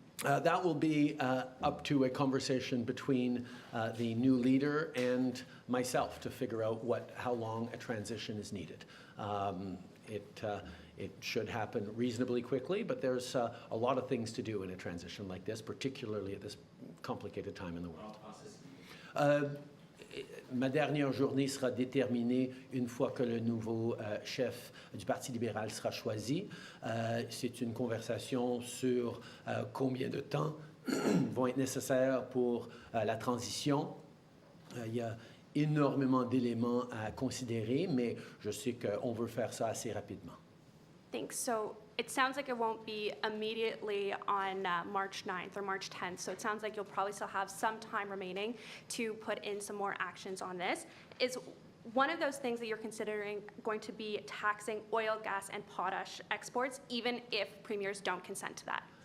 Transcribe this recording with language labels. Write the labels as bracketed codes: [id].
[en] That will be up to a conversation between the new leader and myself to figure out how long a transition is needed. It should happen reasonably quickly, but there's a lot of things to do in a transition like this, particularly at this complicated time in the world. [fr] Ma dernière journée sera déterminée une fois que le nouveau chef du Parti libéral sera choisi. C'est une conversation sur combien de temps vont être nécessaires pour la transition. Il y a énormément d'éléments à considérer, mais je sais qu'on veut faire ça assez rapidement. [en] Thanks. So it sounds like it won't be immediately on March 9th or March 10th. So it sounds like you'll probably still have some time remaining to put in some more actions on this. Is one of those things that you're considering going to be taxing oil, gas, and potash exports, even if premiers don't consent to that?